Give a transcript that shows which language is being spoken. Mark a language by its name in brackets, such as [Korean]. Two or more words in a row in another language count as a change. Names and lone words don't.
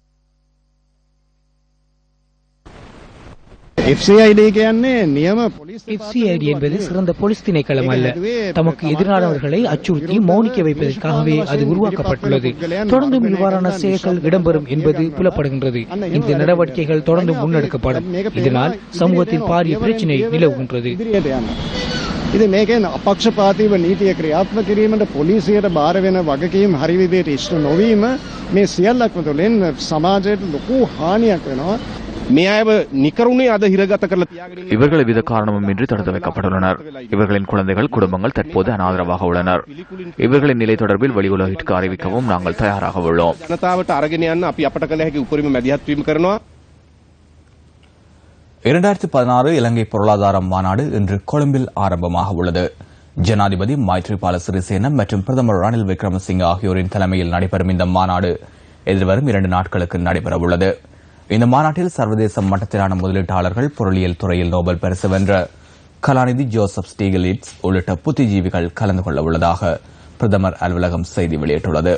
[Tamil] FCID என்பது சிறந்த போலீஸ் திணைக்களம் அல்ல. தமக்கு எதிரானவர்களை அச்சுறுத்தி மௌனிக்க வைப்பதற்காகவே அது உருவாக்கப்பட்டுள்ளது. தொடர்ந்து இவ்வாறான செயல்கள் இடம்பெறும் என்பது புலப்படுகின்றது. இந்த நடவடிக்கைகள் தொடர்ந்து முன்னெடுக்கப்படும். இதனால் சமூகத்தில் பாரிய பிரச்சினை நிலவுகின்றது. [Sinhala] இது මේකෙන් අපක්ෂපාතීව නීතිය ක්‍රියාත්මක කිරීමට පොලිසියට බාර වෙන වගකීම් හරි විදිහට ඉෂ්ට නොවීම මේ සියල්ලක්ම තුළින් සමාජයට ලොකු හානියක් වෙනවා. මේ අයව නිකරුණේ අද හිරගත කරලා තියාගෙන [Tamil] இவர்கள் வித காரணமுமின்றி தடுத்து வைக்கப்பட்டுள்ளனர். இவர்களின் குழந்தைகள், குடும்பங்கள் தற்போது அனாதரவாக உள்ளனர். இவர்களின் நிலை தொடர்பில் வெளி உலகிற்கு அறிவிக்கவும் நாங்கள் தயாராக உள்ளோம். [Sinhala] ජනතාවට අරගෙන යන්න අපි අපට කළ හැකි උපරිම මැදිහත් වීම කරනවා. [Tamil] 2016 இலங்கை பொருளாதார மாநாடு இன்று கொழும்பில் ஆரம்பமாக உள்ளது. ஜனாதிபதி மைத்ரிபால சிறிசேன மற்றும் பிரதமர் ரணில் விக்ரமசிங்கே ஆகியோரின் தலைமையில் நடைபெறும் இந்த மாநாடு எதிர்வரும் 2 நாட்களுக்கு நடைபெறவுள்ளது. இந்த மாநாட்டில் சர்வதேச மட்டத்திலான முதலீட்டாளர்கள், பொருளியல் துறையில் நோபல் பரிசு வென்ற கலாநிதி ஜோசப் ஸ்டீகலிட்ஸ் உள்ளிட்ட புத்திஜீவிகள் கலந்து கொள்ள உள்ளதாக பிரதமர் அலுவலகம் செய்தி வெளியிட்டுள்ளது.